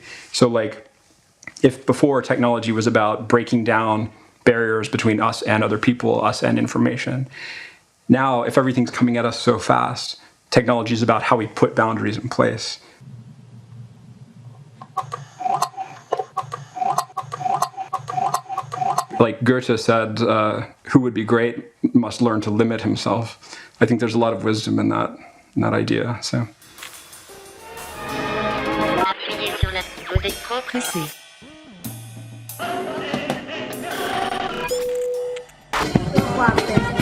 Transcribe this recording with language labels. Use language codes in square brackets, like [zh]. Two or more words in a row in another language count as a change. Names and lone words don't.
[en] So like, if before technology was about breaking down barriers between us and other people, us and information, now if everything's coming at us so fast, technology is about how we put boundaries in place. Like Goethe said, who would be great must learn to limit himself. I think there's a lot of wisdom in that idea. So. [fr] Appuyez sur la... Vous êtes trop pressé. [th] ความเร็ว